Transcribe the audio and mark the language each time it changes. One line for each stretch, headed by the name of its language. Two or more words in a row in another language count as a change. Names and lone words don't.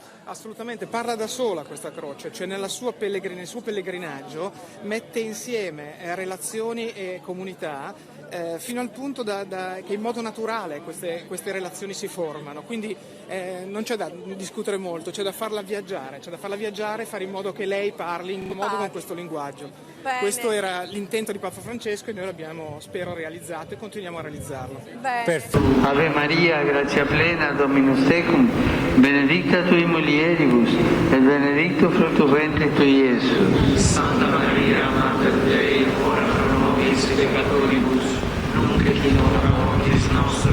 Italian: Assolutamente, parla da sola questa croce, cioè nel suo pellegrinaggio mette insieme relazioni e comunità fino al punto che in modo naturale queste relazioni si formano, quindi non c'è da discutere molto, c'è da farla viaggiare e fare in modo che lei parli in modo con questo linguaggio. Bene. Questo era l'intento di Papa Francesco e noi l'abbiamo, spero, realizzato e continuiamo a realizzarlo. Bene.
Latin: Ave Maria, grazia plena, Dominus tecum, benedicta tui mulieribus, et benedictus fructus ventris tui, Iesus. Santa Maria, Mater Dei, ora pro nobis peccatoribus, nunc et in hora mortis nostre.